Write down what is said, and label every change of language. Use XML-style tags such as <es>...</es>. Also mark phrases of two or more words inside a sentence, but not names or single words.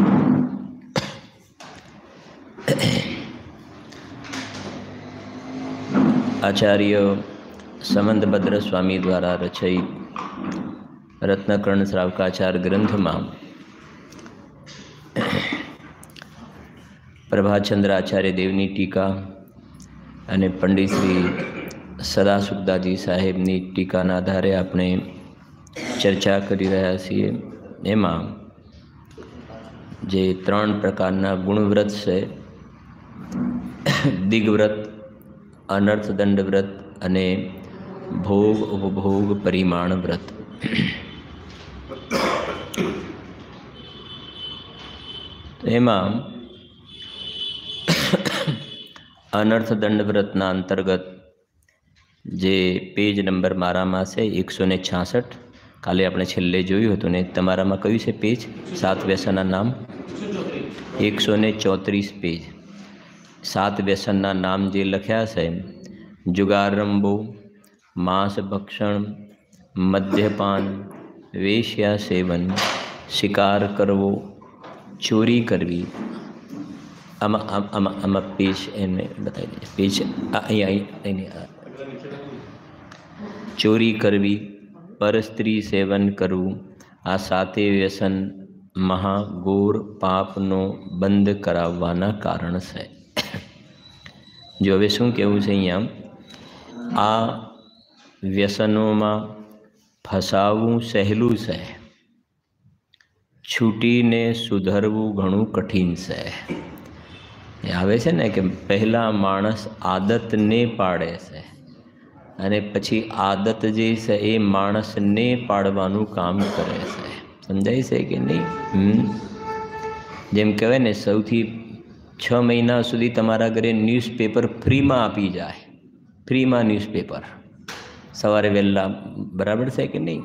<gu>આચાર્ય સમંતભદ્ર સ્વામી દ્વારા રચિત રત્નકર્ણ શ્રાવકાચાર ગ્રંથ માં પ્રભાચંદ્ર આચાર્ય દેવની ટીકા અને પંડિત શ્રી સદાસુખદાજી સાહેબની ટીકાના આધારે આપણે ચર્ચા કરી રહ્યા છીએ। એમાં જે ત્રણ પ્રકારના ગુણવ્રત છે, દિગ્વ્રત, અનર્થદંડ વ્રત અને ભોગ ઉપભોગ પરિમાણ વ્રત। એમાં અનર્થદંડ વ્રતના અંતર્ગત જે પેજ નંબર મારા માં સે 166 કાલે આપણે છેલ્લે જોયું હતું ને તમારા માં કયું છે પેજ 7 વ્યસનના નામ 134 પેજ 7 વ્યસનના નામ જે લખ્યા છે જુગાર રમવો, માંસ ભક્ષણ, मद्यपान, વેશ્યા સેવન, શિકાર કરવો, ચોરી કરવી। આમાં પેજ એને</gu> <hi>बताई दीजिए।</hi> <gu>પેજ ચોરી કરવી, પર સ્ત્રી સેવન કરવું, આ સાતે વ્યસન મહાઘોર પાપનો બંધ કરાવવાના કારણ છે। જો હવે શું કહેવું છે અહીંયા, આ વ્યસનોમાં ફસાવવું સહેલું છે, છૂટીને સુધરવું ઘણું કઠિન છે। આવે છે ને કે પહેલા માણસ આદતને પાડે છે અને પછી આદત જે છે એ માણસને પાડવાનું કામ કરે છે। સમજાય છે કે નહીં? જેમ કહેવાય ને, સૌથી 6 મહિના સુધી તમારા ઘરે ન્યૂઝપેપર ફ્રીમાં આપી જાય, ફ્રીમાં ન્યૂઝપેપર સવારે વહેલા, બરાબર છે કે નહીં?</gu>